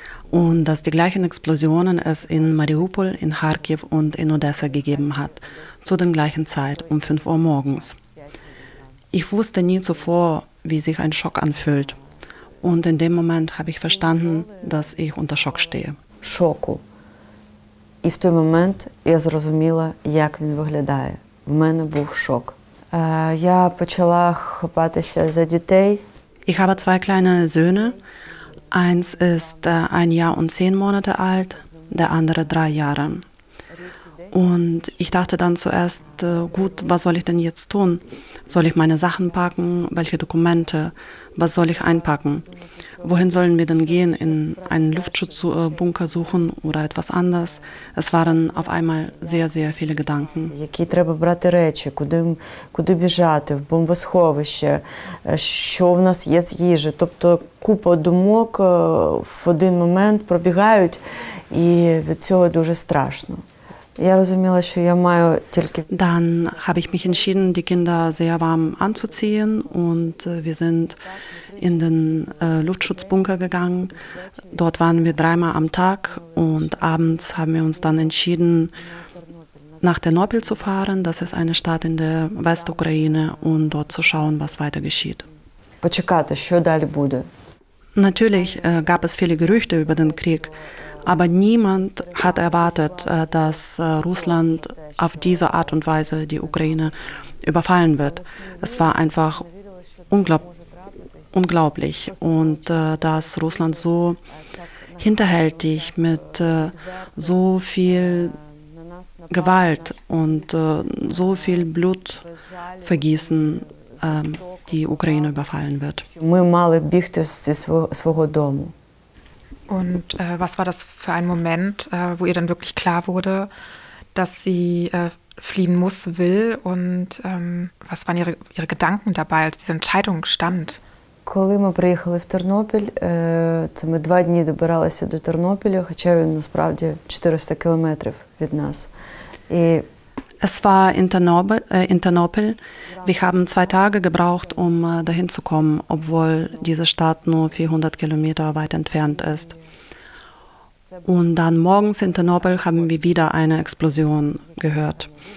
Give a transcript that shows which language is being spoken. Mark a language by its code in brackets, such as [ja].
[de] Und dass die gleichen Explosionen es in Mariupol, in Kharkiv und in Odessa gegeben hat, zu der gleichen Zeit, um 5 Uhr morgens. Ich wusste nie zuvor, wie sich ein Schock anfühlt. Und in dem Moment habe ich verstanden, dass ich unter Schock stehe. [uk] шоку. І в той момент я зрозуміла, як він виглядає. В мене був шок. Я почала хапатися за дітей. [de] Ich habe 2 kleine Söhne. Eins ist 1 Jahr und 10 Monate alt, der andere 3 Jahre. Und ich dachte dann zuerst, gut, was soll ich denn jetzt tun? Soll ich meine Sachen packen? Welche Dokumente? Was soll ich einpacken? Wohin sollen wir denn gehen? In einen Luftschutzbunker suchen oder etwas anderes? Es waren auf einmal sehr, sehr viele Gedanken. [uk] Які треба брати речі, куди біжати, в бомбосховище, що в нас є з їжі. Тобто купа думок в один момент пробігають, і від цього дуже страшно. Я розуміла, що я маю тільки... [de] Dann habe ich mich entschieden, die Kinder sehr warm anzuziehen und wir sind in den Luftschutzbunker gegangen. Dort waren wir 3-mal am Tag und abends haben wir uns dann entschieden, nach Ternopil zu fahren. Das ist eine Stadt in der Westukraine und dort zu schauen, was weiter geschieht. [uk] Почекати, що далі буде. [de] Natürlich gab es viele Gerüchte über den Krieg. Aber niemand hat erwartet, dass Russland auf diese Art und Weise die Ukraine überfallen wird. Es war einfach unglaublich. Und dass Russland so hinterhältig mit so viel Gewalt und so viel Blutvergießen die Ukraine überfallen wird. [uk] Ми мали бігти зі свого дому. [de] Und was war das für ein Moment, wo ihr dann wirklich klar wurde, dass sie fliehen will? Und was waren ihre Gedanken dabei, als diese Entscheidung stand? [uk] Коли ми приїхали в Тернопіль, це ми 2 дні добиралися до Тернопіля, хоча він насправді 400 кілометрів від нас. І [de] Es war in Ternopil. Wir haben 2 Tage gebraucht, um dahin zu kommen, obwohl diese Stadt nur 400 Kilometer weit entfernt ist. Und dann morgens in Ternopil haben wir wieder eine Explosion gehört.